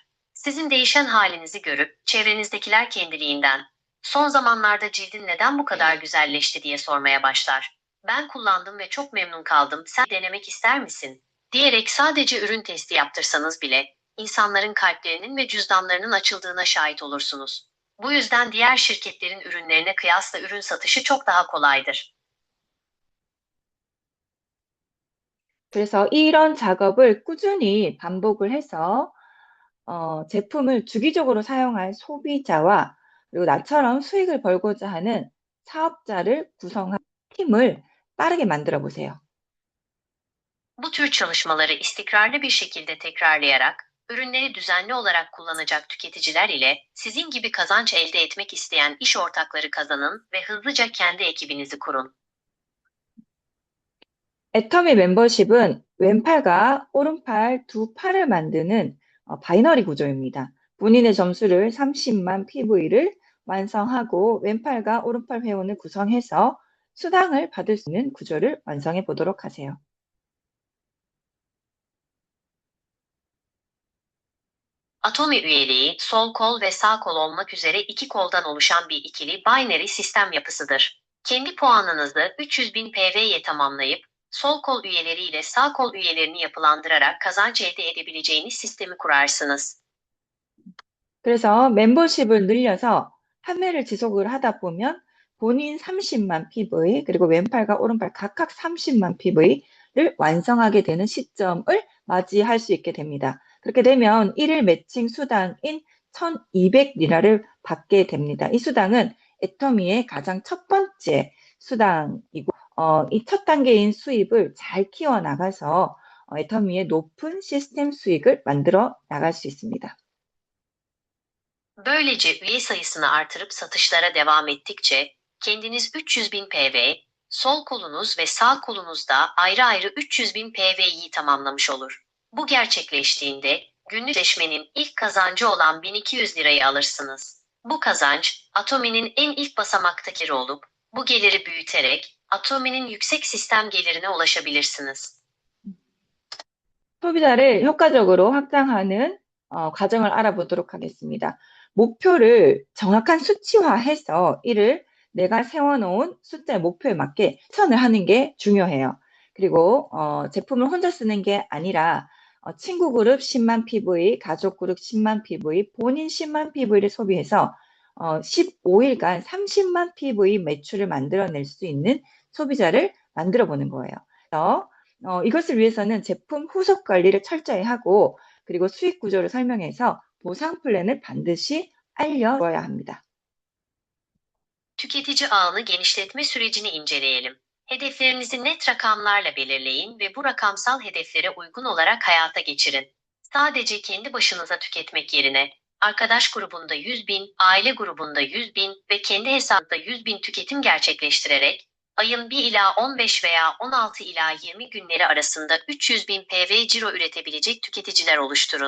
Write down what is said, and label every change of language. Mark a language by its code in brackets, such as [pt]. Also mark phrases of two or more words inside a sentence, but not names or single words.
[tr] Sizin değişen halinizi görüp çevrenizdekiler kendiliğinden son zamanlarda cildin neden bu kadar güzelleşti diye sormaya başlar. Ben kullandım ve çok memnun kaldım. Sen denemek ister misin? Diyerek sadece ürün testi yaptırsanız bile insanların kalplerinin ve cüzdanlarının açıldığına şahit olursunuz. Bu yüzden diğer şirketlerin ürünlerine kıyasla ürün satışı çok daha kolaydır. [ko] 그래서 이런 작업을 꾸준히 반복을 해서 제품을 주기적으로 사용할 소비자와 그리고 나처럼 수익을 벌고자 하는 사업자를 구성한 팀을 빠르게 만들어 보세요. [tr] Bu tür çalışmaları istikrarlı bir şekilde tekrarlayarak, ürünleri düzenli olarak kullanacak tüketiciler ile sizin gibi kazanç elde etmek isteyen iş ortakları kazanın ve hızlıca kendi ekibinizi kurun. [ko] 애터미 멤버십은 왼팔과 오른팔 두 팔을 만드는 바이너리 구조입니다. 본인의 점수를 30만 PV를 완성하고 왼팔과 오른팔 회원을 구성해서 수당을 받을 수 있는 구조를 완성해 보도록 하세요. [tr] Atomi üyeliği, sol kol ve sağ kol olmak üzere iki koldan oluşan bir ikili binary sistem yapısıdır. Kendi puanınızı 300.000 PV'ye tamamlayıp, sol kol üyeleriyle sağ kol üyelerini yapılandırarak kazanç elde edebileceğiniz sistemi kurarsınız. [ko] 그래서 멤버십을 늘려서 판매를 지속을 하다 보면 본인 30만 PV 그리고 왼팔과 오른팔 각각 30만 PV를 완성하게 되는 시점을 맞이할 수 있게 됩니다. 그렇게 되면 1일 매칭 수당인 1,200리라를 받게 됩니다. 이 수당은 애터미의 가장 첫 번째 수당이고 이 첫 단계인 수입을 잘 키워나가서 애터미의 높은 시스템 수익을 만들어 나갈 수 있습니다. [tr] Böylece üye sayısını artırıp satışlara devam ettikçe, kendiniz 300.000 PV, sol kolunuz ve sağ kolunuzda ayrı ayrı 300.000 PV'yi tamamlamış olur. Bu gerçekleştiğinde, Günlük sözleşmenin ilk kazancı olan 1200 lirayı alırsınız. Bu kazanç, Atomi'nin en ilk basamaktaki geliri olup, bu geliri büyüterek, Atomi'nin yüksek sistem gelirine ulaşabilirsiniz. [ko] 소비자를 효과적으로 확장하는 과정을 알아보도록 하겠습니다. 목표를 정확한 수치화해서 이를 내가 세워놓은 숫자의 목표에 맞게 실천을 하는 게 중요해요. 그리고 제품을 혼자 쓰는 게 아니라 친구 그룹 10만 PV, 가족 그룹 10만 PV, 본인 10만 PV를 소비해서 15일간 30만 PV 매출을 만들어낼 수 있는 소비자를 만들어 보는 거예요. 그래서 이것을 위해서는 제품 후속 관리를 철저히 하고 그리고 수익 구조를 설명해서 보상 플랜을 반드시 알려줘야 합니다. [tr] Tüketici ağını genişletme sürecini inceleyelim. Hedeflerinizi net rakamlarla belirleyin ve bu rakamsal hedeflere uygun olarak hayata geçirin. Sadece kendi başınıza tüketmek yerine, arkadaş grubunda 100.000, aile grubunda 100.000 ve kendi hesabında 100.000 tüketim gerçekleştirerek, ayın 1 ila 15 veya 16 ila 20 günleri arasında 300.000 PV ciro üretebilecek tüketiciler oluşturun.